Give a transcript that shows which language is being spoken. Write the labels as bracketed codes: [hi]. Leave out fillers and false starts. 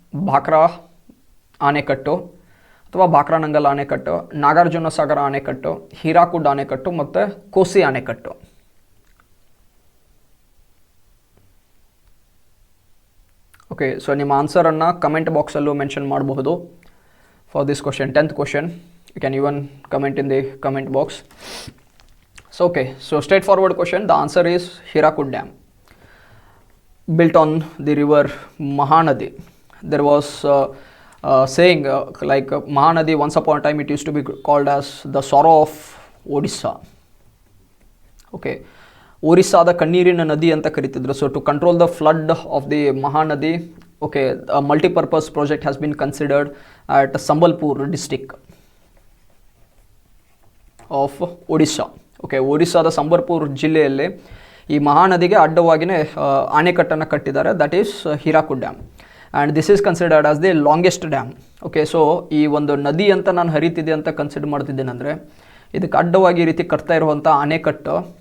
[kn] ಭಾಕ್ರಾ ಆಣೆಕಟ್ಟು ಅಥವಾ ಭಾಕ್ರಾನಂಗಲ್ ಆಣೆಕಟ್ಟು, ನಾಗಾರ್ಜುನ ಸಾಗರ ಆಣೆಕಟ್ಟು, ಹೀರಾಕುಡ್ ಆಣೆಕಟ್ಟು ಮತ್ತು ಕೋಸಿ ಆಣೆಕಟ್ಟು. Okay, so ನಿಮ್ಮ ಆನ್ಸರನ್ನು ಕಮೆಂಟ್ ಬಾಕ್ಸಲ್ಲೂ ಮೆನ್ಷನ್ ಮಾಡಬಹುದು [en] For this question. 10th question, you can even comment in the comment box. So okay, so straightforward question. The answer is Hirakud Dam, built on the river Mahanadi. There was saying like Mahanadi, once upon a time it used to be called as the sorrow of Odisha. Okay, Orissa the [kn] Kannirina Nadi anta karitidru. [en] So to control the flood of the Mahanadi, okay, a multi-purpose project has been considered at Sambalpur district of Odisha. [kn] Okay, ಒರಿಸ್ಸಾದ Sambalpur ಜಿಲ್ಲೆಯಲ್ಲಿ ಈ ಮಹಾನದಿಗೆ ಅಡ್ಡವಾಗಿಯೇ ಆಣೆಕಟ್ಟನ್ನು ಕಟ್ಟಿದ್ದಾರೆ. [en] That is Hirakud dam and this is considered as the longest dam. [kn] Okay, so ಈ ಒಂದು ನದಿ ಅಂತ ನಾನು ಹರಿತಿದೆ ಅಂತ consider ಮಾಡ್ತಿದ್ದೇನೆ ಅಂದರೆ ಇದಕ್ಕೆ ಅಡ್ಡವಾಗಿ ಈ ರೀತಿ ಕಟ್ತಾ ಇರುವಂಥ ಆಣೆಕಟ್ಟು.